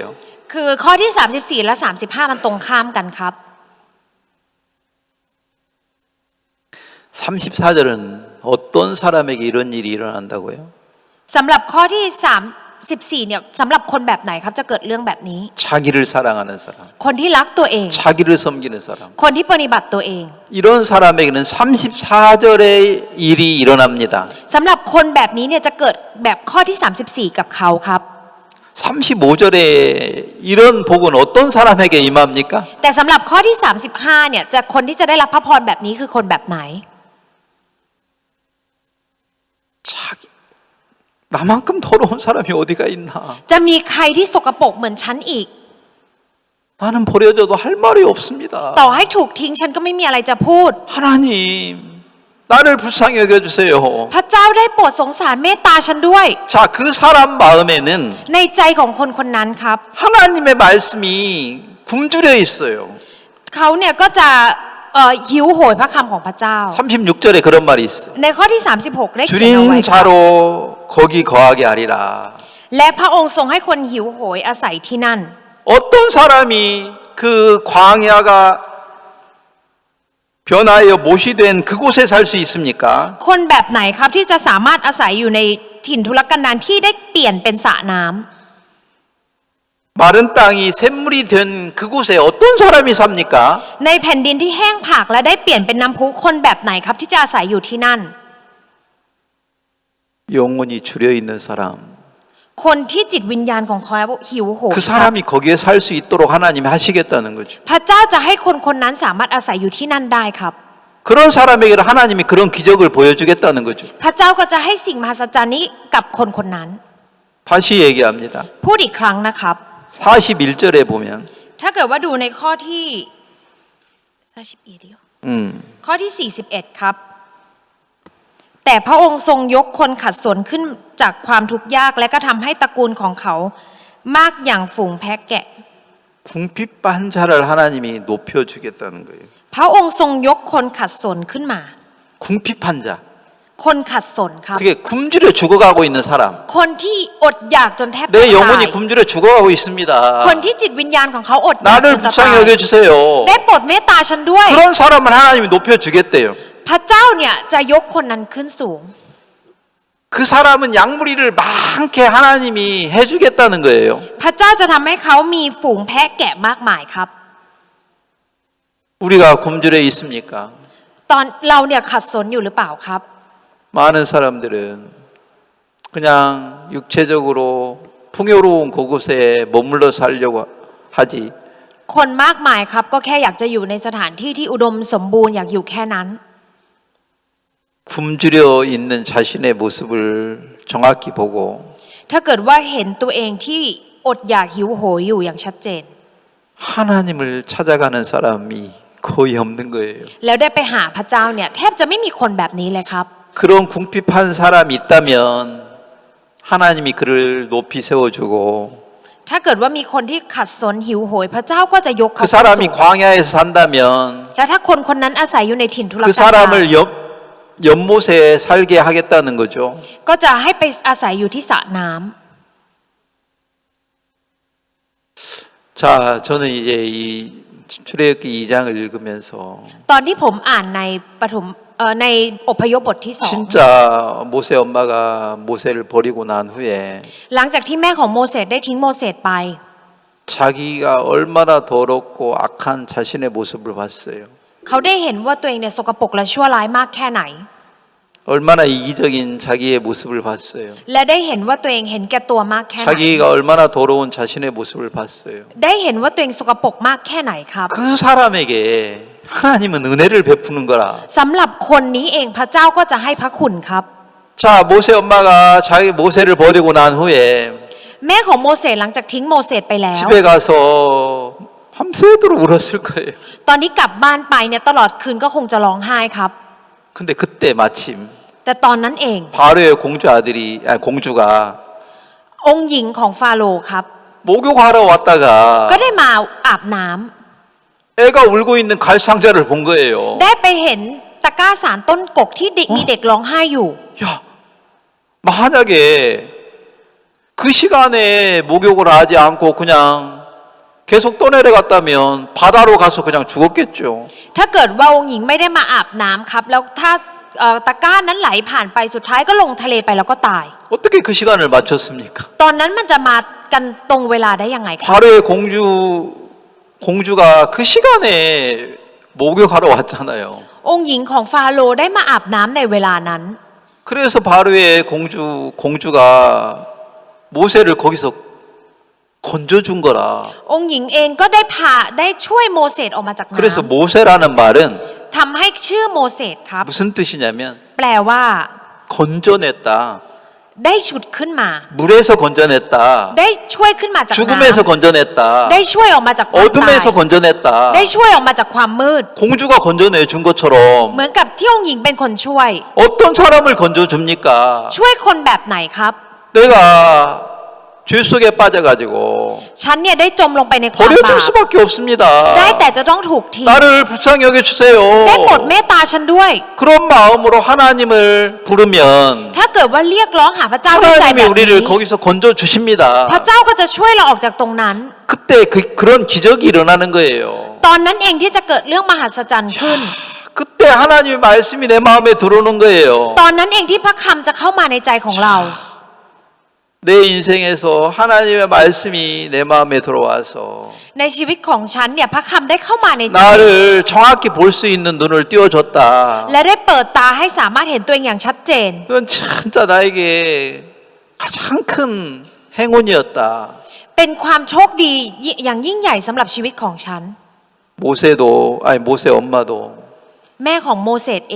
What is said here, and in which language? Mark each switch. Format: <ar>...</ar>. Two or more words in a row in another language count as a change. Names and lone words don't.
<th>คือข้อที่ 34 และ 35 มันตรงข้ามกันครับ</th> <ko>34절은 어떤 사람에게 이런 일이 일어난다고요?</ko> <th>สำหรับข้อที่ 34 เนี่ยสำหรับคนแบบไหนครับจะเกิดเรื่องแบบนี้</th> <ko>자기를 사랑하는 사람,</ko> <th>คนที่รักตัวเอง</th> <ko>자기를 섬기는 사람.</ko> <th>คนที่ปฏิบัติตัวเอง</th> <ko>이런 사람에게는 34절의 일이 일어납니다.</ko> <th>สำหรับคนแบบนี้เนี่ยจะเกิดแบบข้อที่ 34 กับเขาครับ</th> <ko>35절에 이런 복은 어떤 사람에게 임합니까?</ko> <th>แต่สำหรับข้อที่ 35 เนี่ยจะคนที่จะได้รับพระพรแบบนี้คือคนแบบไหน</th> <ko>자기 나만큼 더러운 사람이 어디가 있나?</ko> <th>จะมีใครที่สกปรกเหมือนฉันอีก</th> <ko>나는 버려져도 할 말이 없습니다.</ko> <th>ต่อให้ถูกทิ้งฉันก็ไม่มีอะไรจะพูด</th> <ko>하나님, 나를 불쌍히 여겨주세요.</ko> <th>พระเจ้าได้โปรดสงสารเมตตาฉันด้วย</th> <ko>자, 그 사람 마음에는</ko> <th>ในใจของคนคนนั้นครับ</th> <ko>하나님의 말씀이 굶주려 있어요.</ko> <th>เขาเนี่ยก็จะหิวโหยพระคำของพระเจ้า</th> <ko>36절에 그런 말이 있어요.</ko> <th>ในข้อที่ 36 ได้เขียนเอาไว้</th> <ko>줄인</ko> <th>ครับ</th> <ko>자로 거기 거하게 하리라.</ko> <th>และพระองค์ทรงให้คนหิวโหยอาศัยที่นั่น</th> <ko>어떤 사람이 그 광야가 변화하여 못이 된 그곳에 살 수 있습니까?</ko> <th>คนแบบไหนครับที่จะสามารถอาศัยอยู่ในถิ่นทุรกันดารที่ได้เปลี่ยนเป็นสระน้ำ</th> <ko>마른 땅이 샘물이 된 그곳에 어떤 사람이 삽니까?</ko> <th>ในแผ่นดินที่แห้งผากและได้เปลี่ยนเป็นน้ำพุคนแบบไหนครับที่จะอาศัยอยู่ที่นั่น</th> <ko>영혼이 줄여 있는 사람.</ko> <th>คนที่จิตวิญญาณของเขาหิวโหย</th> <ko>그 사람이 거기에 살 수 있도록 하나님이 하시겠다는 거죠.</ko> <th>พระเจ้าจะให้คนคนนั้นสามารถอาศัยอยู่ที่นั่นได้ครับ</th> <ko>그런 사람에게 하나님이 그런 기적을 보여주겠다는 거죠.</ko> <th>พระเจ้าก็จะให้สิ่งมหัศจรรย์นี้กับคนคนนั้น</th> <ko>다시 얘기합니다.</ko> <th>พูดอีกครั้งนะครับ</th> <ko>41절에 보면</ko> <th>ถ้าเกิดว่าดูในข้อที่ข้อที่ 41 ครับ แต่พระองค์ทรงยกคนขัดสนขึ้นจากความทุกข์ยากและก็ทำให้ตระกูลของเขามากอย่างฝูงแพะแกะ</th> <ko>궁핍한 자를 하나님이 높여주겠다는 거예요.</ko> <th>พระองค์ทรงยกคนขัดสนขึ้นมา</th> <ko>궁핍한 자.</ko> <th>คนขัดสนครับ</th> <ko>그게 굶주려 죽어가고 있는 사람.</ko> <th>คนที่อดอยากจนแทบจะ</th> <ko>내</ko> <th>ตาย</th> <ko>영혼이 굶주려 죽어가고 있습니다.</ko> <th>คนที่จิตวิญญาณของเขาอดอยากจ</th> <ko>나를</ko> <th>นจะตาย</th> <ko>불쌍히 여겨주세요.</ko> <th>ได้โปรดเมตตาฉันด้วย</th> <ko>그런 사람을 하나님이 높여주겠대요.</ko> <th>พระเจ้าเนี่ยจะยกคนนั้นขึ้นสูง</th> <ko>그 사람은 양무리를 많게 하나님이 해주겠다는 거예요.</ko> <th>พระเจ้าจะทำให้เขามีฝูงแพะแกะมากมายครับ</th> <ko>우리가 굶주려 있습니까?</ko> <th>ตอนเราเนี่ยขัดสนอยู่หรือเปล่าครับ</th> <ko>많은 사람들은 그냥 육체적으로 풍요로운 그곳에 머물러 살려고 하지.</ko> <th>คนมากมายครับก็แค่อยากจะอยู่ในสถานที่ที่อุดมสมบูรณ์อยากอยู่แค่นั้น</th> <ko>굶주려 있는 자신의 모습을 정확히 보고</ko> <th>ถ้าเกิดว่าเห็นตัวเองที่อดอยากหิวโหยอยู่อย่างชัดเจน</th> <ko>하나님을 찾아가는 사람이 거의 없는 거예요.</ko> <th>แล้วได้ไปหาพระเจ้าเนี่ยแทบจะไม่มีคนแบบนี้เลยครับ</th> <ko>그런 궁핍한 사람이 있다면 하나님이 그를 높이 세워주고</ko> <th>ถ้าเกิดว่ามีคนที่ขัดสนหิวโหยพระเจ้าก็จะยกเขา</th> <ko>그</ko> <th>ขึ้นสู</th> <ko>사람이</ko> <th>ง</th> <ko>광야에서 산다면</ko> <th>และถ้าคนคนนั้นอาศัยอยู่ในถิ่นทุร</th> <ko>그</ko> <th>กันดาร</th> <ko>사람을 연못에 살게 하겠다는 거죠.</ko> <th>ก็จะให้ไปอาศัยอยู่ที่สระน้ำ</th> <ko>자, 저는 이제 이 출애굽기 2장을 읽으면서</ko> <th>ตอนที่ผมอ่านในในอพยพบทที่2</th> <ko>진짜 모세 엄마가 모세를 버리고 난 후에</ko> <th>หลังจากที่แม่ของโมเสสได้ทิ้งโมเสสไป</th> <ko>자기가 얼마나 더럽고 악한 자신의 모습을 봤어요.</ko> <th>เขาได้เห็นว่าตัวเองเนี่ยสกปรกและชั่วร้ายมากแค่ไหน</th> <ko>얼마나 이기적인 자기의 모습을 봤어요.</ko> <th>และได้เห็นว่าตัวเองเห็นแก่ตัวมากแค่ไหน</th> <ko>자기가 얼마나 더러운 자신의 모습을 봤어요.</ko> <th>ได้เห็นว่าตัวเองสกปรกมากแค่ไหนครับ</th> <ko>그 사람에게 하나님은 은혜를 베푸는 거라.</ko> <th>สำหรับคนนี้เองพระเจ้าก็จะให้พระคุณครับ</th> <ko>자, 모세 엄마가 자기 모세를 버리고 난 후에</ko> <th>แม่ของโมเสสหลังจากทิ้งโมเสสไปแล้ว</th> <ko>집에 가서 밤새도록 울었을 거예요.</ko> <th>ตอนนี้กลับบ้านไปเนี่ยตลอดคืนก็คงจะร้องไห้ครับ</th> <ko>근데 그때 마침</ko> <th>แต่ตอนนั้นเอง</th> <ko>바로의 공주가</ko> <th>องค์หญิงของฟาโรห์ครับ</th> <ko>목욕하러</ko> <th>ก็</th> <ko>왔다가</ko> <th>ได้มาอาบน้ำ</th> <ko>애가 울고 있는 갈 상자를 본 거예요.</ko> <th>ได้ไปเห็นตะกร้าสารต้นกกที่มีเด็กร้องไห้อยู่</th> <ko>야, 만약에 그 시간에 목욕을 하지 않고 그냥 계속 떠내려갔다면 바다로 가서 그냥 죽었겠죠.</ko> <th>ถ้าเกิดว่าองค์หญิงไม่ได้มาอาบน้ำครับ แล้วถ้าตะกร้านั้นไหลผ่านไปสุดท้ายก็ลงทะเลไปแล้วก็ตาย</th> <ko>어떻게 그 시간을 맞췄습니까?</ko> <th>ตอนนั้นมันจะมากันตรงเวลาได้ยังไงครับ</th> <ko>바로의 공주가 그 시간에 목욕하러 왔잖아요.</ko> <th>องค์หญิงของฟาโรห์ได้มาอาบน้ำในเวลานั้น</th> <ko>그래서 바로의 공주가 모세를 거기서 건져준 거라.</ko> <th>องค์หญิงเองก็ได้ช่วยโมเสสออกมาจากน้</th> <ko>그래서 모세라는 말은</ko> <th>ำทำให้ชื่อโมเสสครับ</th> <ko>무슨 뜻이냐면</ko> <th>แปลว่า</th> <ko>건져냈다.</ko> <th>ได้ฉุดขึ้นมา</th> <ko>물에서 건져냈다.</ko> <th>ได้ช่วยขึ้นมาจากน้</th> <ko>죽음에서 건져냈다.</ko> <th>ำได้ช่วยออกมาจากความตาย</th> <ko>어둠에서 건져냈다.</ko> <th>ได้ช่วยออกมาจากความมืด</th> <ko>공주가 건져내 준 것처럼</ko> <th>เหมือนกับที่องค์หญิงเป็นคนช่วย</th> <ko>어떤 사람을 건져줍니까?</ko> <th>ช่วยคนแบบไหนครับ</th> <ko>내가 죄 속에 빠져가지고</ko> <th>ฉันเนี่ยได้จมลงไปในความบา</th> <ko>버려둘</ko> <th>ป</th> <ko>수밖에 없습니다.</ko> <th>ได้แต่จะต้องถูกทิ้ง</th> <ko>나를 불쌍히 여겨주세요.</ko> <th>ได้โปรดเมตตาฉันด้วย</th> <ko>그런 마음으로 하나님을 부르면</ko> <th>ถ้าเกิดว่าเรียกร้องหาพระเจ้าด้วยใจ</th> <ko>하나님이</ko> <th>แบบ</th> <ko>우리를</ko> <th>นี้</th> <ko>거기서 건져주십니다.</ko> <th>พระเจ้าก็จะช่วยเราออกจากตรงนั้น</th> <ko>그때 그런 기적이 일어나는 거예요.</ko> <th>ตอนนั้นเองที่จะเกิดเรื่องมหัศจรรย์ขึ้น</th> <ko>그때 하나님의 말씀이 내 마음에 들어오는 거예요.</ko> <th>ตอนนั้นเองที่พระคำจะเข้ามาในใจของเรา</th> <ko>내 인생에서 하나님의 말씀이 내 마음에 들어와서</ko> <th>ในชีวิตของฉันเนี่ยพระคำได้เข้ามาในใจ</th> <ko>나를 정확히 볼 수 있는 눈을 띄워줬다.</ko> <th>และได้เปิดตาให้สามารถเห็นตัวเองอย่างชัดเจน</th> <ko>그건 진짜 나에게 가장 큰 행운이었다.</ko> <th>เป็นความโชคดีอย่างยิ่งใหญ่สำหรับชีวิตของฉัน</th> <ko>모세 엄마도</ko> <th>แม่ของโมเสสเอง</th>